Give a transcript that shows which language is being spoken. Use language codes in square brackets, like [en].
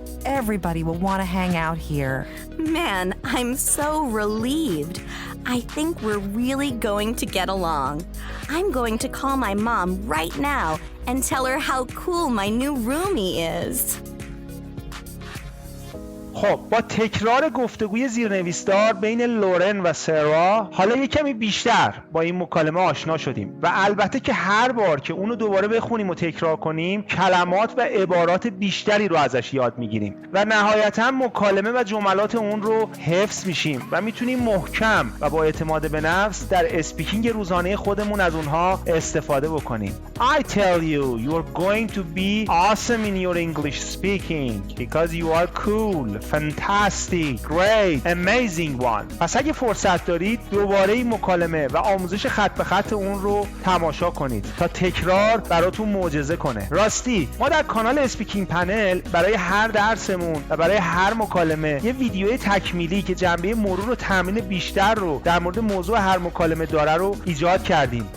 [en] Everybody will want to hang out here. Man, I'm so relieved. I think we're really going to get along. I'm going to call my mom right now and tell her how cool my new roomie is. [fa] خب با تکرار گفتگوی زیرنویسدار بین لورن و سارا حالا یک کمی بیشتر با این مکالمه آشنا شدیم و البته که هر بار که اونو دوباره بخونیم و تکرار کنیم کلمات و عبارات بیشتری رو ازش یاد میگیریم و نهایتا مکالمه و جملات اون رو حفظ میشیم و میتونیم محکم و با اعتماد به نفس در اسپیکینگ روزانه خودمون از اونها استفاده بکنیم. [en] I tell you, you're going to be awesome in your English speaking because you are cool, fantastic, great, amazing one. [fa] پس اگه فرصت دارید دوباره این مکالمه و آموزش خط به خط اون رو تماشا کنید تا تکرار براتون معجزه کنه. راستی ما در کانال اسپیکینگ پنل برای هر درسمون و برای هر مکالمه یه ویدیوی تکمیلی که جنبه مرور و تمرین بیشتر رو در مورد موضوع هر مکالمه داره رو ایجاد کردیم.